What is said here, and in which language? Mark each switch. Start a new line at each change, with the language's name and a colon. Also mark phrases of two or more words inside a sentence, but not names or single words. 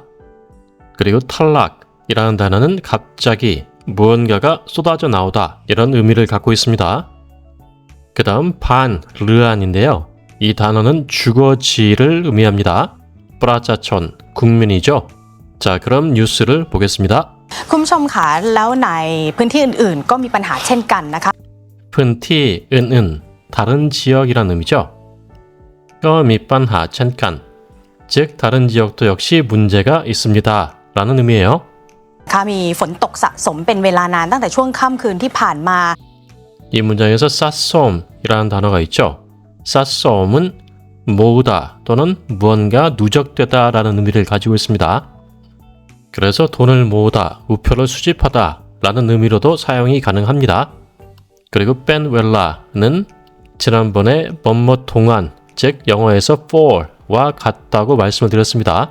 Korean: 그리고 탈락이라는 단어는 갑자기 무언가가 쏟아져 나오다 이런 의미를 갖고 있습니다. 그 다음 반, 르안인데요. 이 단어는 주거지를 의미합니다. 프라자촌, 국민이죠. 자, 그럼 뉴스를 보겠습니다.
Thai: คุณผู้ชมคะแล้วในพื้นที่อื่นๆก็มีปัญหาเช่นกันนะคะ
Korean: 푼티, 은은, 다른 지역이란 의미죠. 밑반하, 첸간, 즉 다른 지역도 역시 문제가 있습니다 라는 의미예요.
Thai: มีฝนตกสะสมเป็นเวลานานตั้งแต่ช่วงค่ำคืนที่ผ่านมา
Korean: 이 문장에서 쌌솜이라는 단어가 있죠. 쌌솜은 모으다 또는 무언가 누적되다 라는 의미를 가지고 있습니다. 그래서 돈을 모으다, 우표를 수집하다 라는 의미로도 사용이 가능합니다. 그리고 뺀웰라는 지난번에 뭐뭐 동안, 즉 영어에서 for와 같다고 말씀을 드렸습니다.